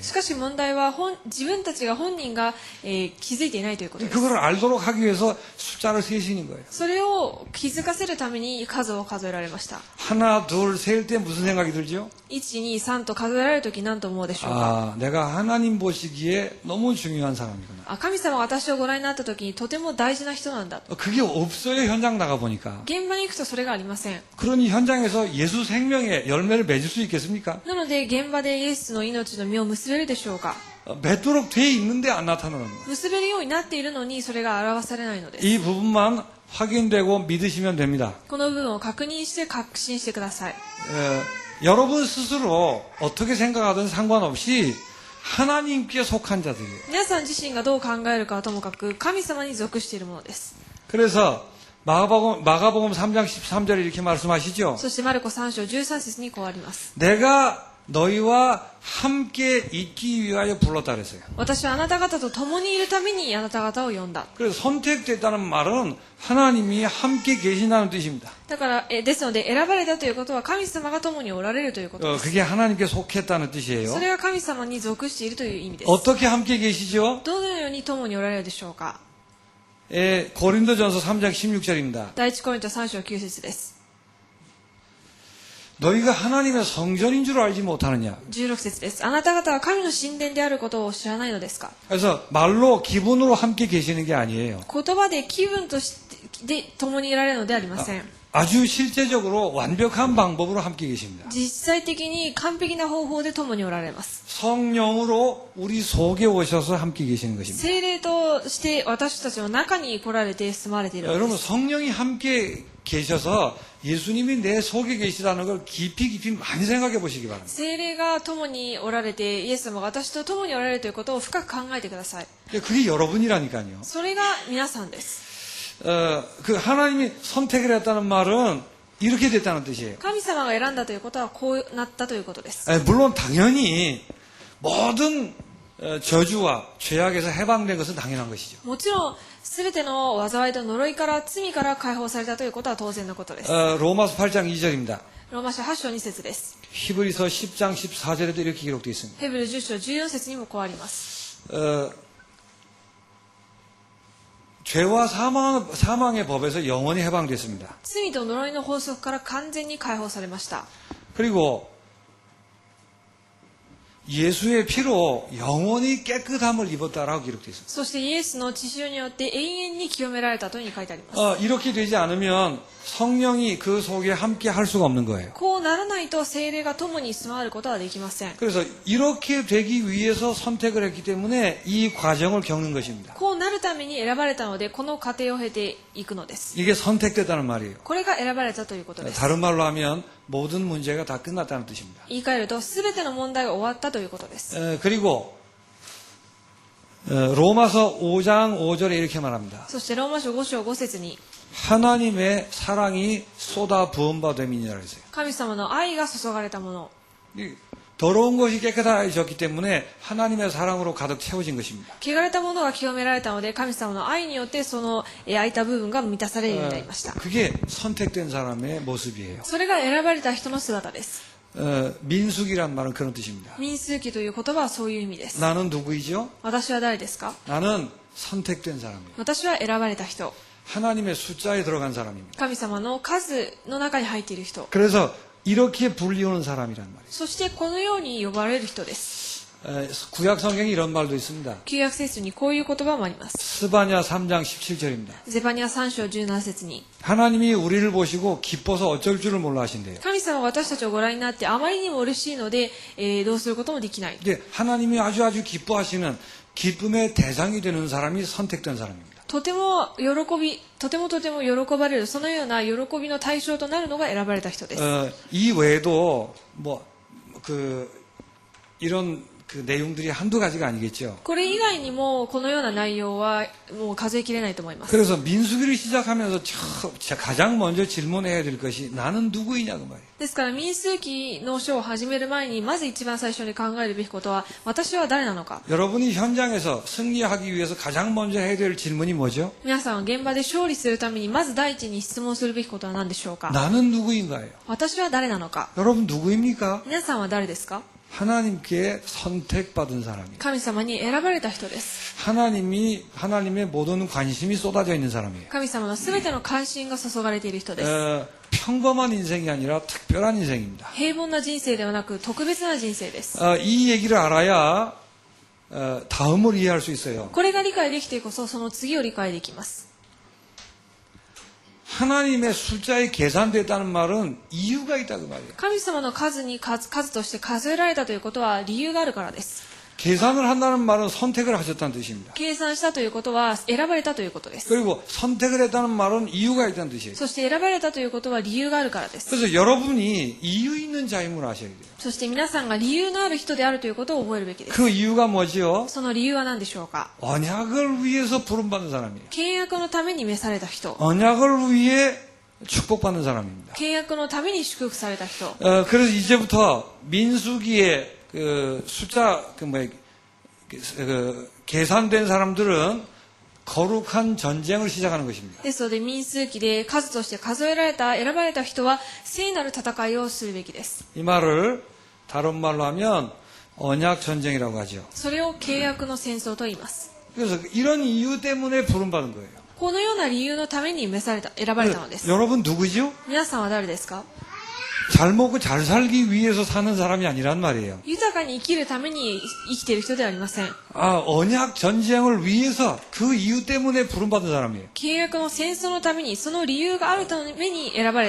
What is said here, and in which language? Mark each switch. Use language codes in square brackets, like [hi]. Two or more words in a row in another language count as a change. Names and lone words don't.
[ja] しかし問題は自分たちが本人が、気づいていないということです。 [ko] 그걸 알도록 하기 위해서 숫자를 세시는 거예요. [ja] それを気づかせるために数を数えられました。 [ko] 하나, 둘, 셀 때 무슨 생각이 들죠? [ja] 1、2、3 と数えられるとき何と思うでしょうか。 [ko] 내가 하나님 보시기에 너무 중요한 사람이구나. [ja] 神様が私をご覧になったときにとても大事な人なんだ。 [ko] 그게 없어요. 현장 나가 보니까. [ja] 現場に行くとそれがありません。 [ko] 그러니 현장에서 예수 생명의 열매를 맺을 수 있겠습니까? [ja] なので現場でイエスの命の実を結べるでしょうか。 [ko] 맺도록 돼 있는데 안 나타나는 거예요. [ja] 結べるようになっているのにそれが表されないのです。 [ko] 이 부분만 확인되고 믿으시면 됩니다. [ja] この部分を確認して確信してください。 [ko] 여러분 스스로 어떻게 생각하든 상관없이 하나님께 속한 자들이에요. [ja] 皆さん自身がどう考えるかはともかく神様に属しているものです。 [ko] 그래서 마가복음 3장 13절에 이렇게 말씀하시죠. [ja] そしてマルコ3章13節にこうあります。 [ko] 내가 너희와 함께 있기 위하여 불렀다 그랬어요. [ja] 私はあなた方と共にいるためにあなた方を呼んだ。 [ko] 그래서 선택됐다는 말은 하나님이 함께 계신다는 뜻입니다. [ja] だからですので選ばれたということは神様が共におられるということです。 [ko] 그게 하나님께 속했다는 뜻이에요. [ja] それが神様に属しているという意味です。 [ko] 어떻게 함께 계시죠? [ja] どのように共におられるでしょうか。 [ko] 고린도전서 3장 16절입니다. [ja] 第一コリント3章9節です。 [ko] 너희가 하나님의 성전인 줄 알지 못하느냐. [ja] 16 節です。あなた方は神の神殿であることを知らないのですか。 [ko] 그래서 말로 기분으로 함께 계시는 게 아니에요. [ja] 言葉で気分として共にいられるのではありません。 [ko] 아주 실제적으로 완벽한 방법으로 함께 계십니다. [ja] 実際的に完璧な方法で共におられます。 [ko] 성령으로 우리 속에 오셔서 함께 계시는 것입니다. [ja] 聖霊として私たちの中に来られて住まれているので [ko] 여러분 [ja] す。 [ko] 성령이 함께 계셔서 예수님이 내 속에 계시다는 걸 깊이 많이 생각해 보시기 바랍니다. [ja] 聖霊が共におられてイエス様が私と共におられるということを深く考えてください。 [ko] 그게 여러분이라니까요. [ja] それが皆さんです。 [ko] 그 하나님이 선택을 했다는 말은 이렇게 됐다는 뜻이에요. [ja] 神様が選んだということはこうなったということです。 [ko] 물론 당연히 모든 저주와 죄악에서 해방된 것은 당연한 것이죠. [ja] もちろん全ての災いと呪いから罪から解放されたということは当然のことです。 [ko] 로마서 8장 2절입니다. [ja] ローマ書8章2節です。 [ko] 히브리서 10장 14절에도 이렇게 기록되어 있습니다. [ja] ヘブル10章14節にもこうあります。 [ko] 죄와 사망의 법에서 영원히 해방됐습니다. [ja] 罪と呪いの法則から完全に解放されました。 [ko] 그리고 예수의 피로 영원히 깨끗함을 입었다라고 기록되어 있습니다. [ja] そしてイエスの血潮によって永遠に清められたというふうに書いてあります。 [ko] 이렇게 되지 않으면 성령이 그 속에 함께 할 수가 없는 거예요. [ja] こうならないと聖霊が共に住まわることはできません。 [ko] 그래서 이렇게 되기 위해서 선택을 했기 때문에 이 과정을 겪는 것입니다. [ja] こうなるために選ばれたのでこの過程を経ていくのです。 [ko] 이게 선택됐다는 말이에요. [ja] これが選ばれたということです。 [ko] 다른 말로 하면 모든 문제가 다 끝났다는 뜻입니다. [ja] 言い換えると全ての問題が終わったということです。 [ko] 그리고 로마서 5장 5절에 이렇게 말합니다. [ja] そしてローマ書5章5節に [ko] 하나님의 사랑이 쏟아 부은 바 됨이니라 했어요. [ja] 神様の愛が注がれたもの。 [ko] 더러운 것이 깨끗해졌기 때문에 하나님의 사랑으로 가득 채워진 것입니다. [ja] 汚れたものが清められたので神様の愛によってその空いた部分が満たされるようになりました。 [ko] 그게 선택된 사람의 모습이에요. [ja] それが選ばれた人の姿です。 [ko] 민숙이란 말은 그런 뜻입니다. [ja] 民数記という言葉はそういう意味です。 [ko] 나는 누구이죠? [ja] 私は誰ですか。 [ko] 나는 선택된 사람이에요. [ja] 私は選ばれた人。 [ko] 하나님의 숫자에 들어간 사람입니다. [ja] 神様の数の中に入っている人。 [ko] 그래서 이렇게 불리우는 사람이란 말이에요. [ja] そしてこのように呼ばれる人です。 [ko] 구약 성경에 이런 말도 있습니다. [ja] 旧約聖書にこういう言葉もあります。 [ko] 스바냐 3장 17절입니다. [ja] ゼパニア3章17節に [ko] 하나님이 우리를 보시고 기뻐서 어쩔 줄을 몰라 하신대요. [ja] 神様が私たちをご覧になってあまりにも嬉しいので、どうすることもできない。 [ko] 근데 하나님이 아주 기뻐하시는 기쁨의 대상이 되는 사람이 선택된 사람입니다. [ja] とても喜ばれるそのような喜びの対象となるのが選ばれた人です。 [ko] 이 외에도 이런 내용들이 한두 가지가 아니겠죠. [ja] これ以外にもこのような内容はもう数えきれないと思います。 [ko] 그래서 민수기를 시작하면서 가장 먼저 질문해야 될 것이 나는 누구이냐 그 말이에요. [ja] ですから民数記の書を始める前にまず一番最初に考えるべきことは私は誰なのか。 [ko] 여러분이 현장에서 승리하기 위해서 가장 먼저 해야 될 질문이 뭐죠? [ja] 皆さんは現場で勝利するためにまず第一に質問するべきことは何でしょうか。 [ko] 나는 누구인가요? [ja] 私は誰なのか。 [ko] 여러분 누구입니까? [ja] 皆さんは誰ですか。 [ko] 하나님께 선택받은 사람이에요. [ja] 神様に選ばれた人です。 [ko] 하나님의 모든 관심이 쏟아져 있는 사람이에요. [ja] 神様のすべての関心が注がれている人です。 [ko] 평범한 인생이 아니라 특별한 인생입니다. [ja] 平凡な人生ではなく特別な人生です。 [ko] 이 얘기를 알아야 다음을 이해할 수 있어요. [ja] これが理解できてこそその次を理解できます。 [ko] 하나님의 숫자에 계산됐다는 말은 이유가 있다 그 말이에요. [ja] 神様の数として数えられたということは理由があるからです。 [ko] 계산을 한다는 말은 선택을 하셨다는 뜻입니다. [ja] 計算したということは選ばれたということです。 [ko] 그리고 선택을 했다는 말은 이유가 있다는 뜻이에요. [ja] そして選ばれたということは理由があるからです。 [ko] 그래서 여러분이 이유 있는 자임을 아셔야 돼요. [ja] そして皆さんが理由のある人であるということを覚えるべきです。 [ko] 그 이유가 뭐지요? [ja] その理由は何でしょうか。 [ko] 언약을 위해서 부름받은 사람이에요. [ja] 契約のために召された人。 [ko] 언약을 위해 축복받는 사람입니다. [ja] 契約のために祝福された人。 [ko] 그래서 이제부터 민수기의 숫자 계산된 사람들은 거룩한 전쟁을 시작하는 것입니다. [ja] ですので民数記で数として数えられた選ばれた人は聖なる戦いをするべきです。 [ko] 이 말을 다른 말로 하면 언약 전쟁이라고 하죠. [ja] それを契約の戦争と言います。 [ko] 그래서 이런 이유 때문에 부름받은 거예요. [ja] このような理由のために選ばれたのです。 [ko] 여러분 누구죠? [ja] 皆さんは誰ですか。 [ko] 잘 먹고 잘 살기 위해서 사는 사람이 아니란 말이에요. [ja] 豊かに生きるために生きている人ではありません。 [ko] 언약 전쟁을 위해서 그 이유 때문에 부름받은 사람이에요. [ja] 契約の戦争のためにその理由があるために呼ばれ